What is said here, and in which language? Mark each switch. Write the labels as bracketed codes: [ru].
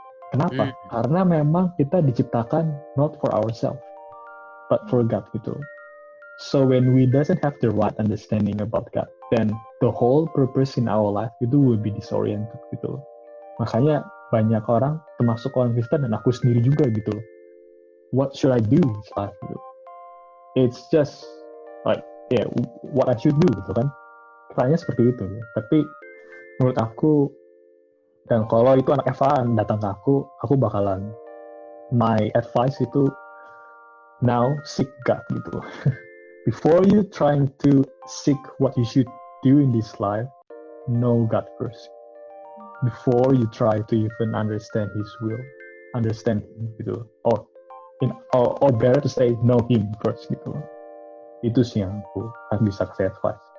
[id] Kenapa? Karena memang kita diciptakan [en] not for ourselves but for God [id] gitu. [en] So when we doesn't have the right understanding about God, then the whole purpose in our life itu will be disoriented gitu. [id] Makanya banyak orang, termasuk orang Kristen dan aku sendiri juga gitu. [en] What should I do in this life gitu? It's just like what I should do gitu kan. [id] Pertanyaannya seperti itu. Tapi menurut aku, dan kalau itu anak FA datang ke aku bakalan, my advice itu [en] now seek God [id] gitu. [en] Before you trying to seek what you should do in this life, know God first. Before you try to even understand His will, understand Him gitu. Or better to say, know Him first gitu. [id] Itu sih yang aku bisa kasih advice.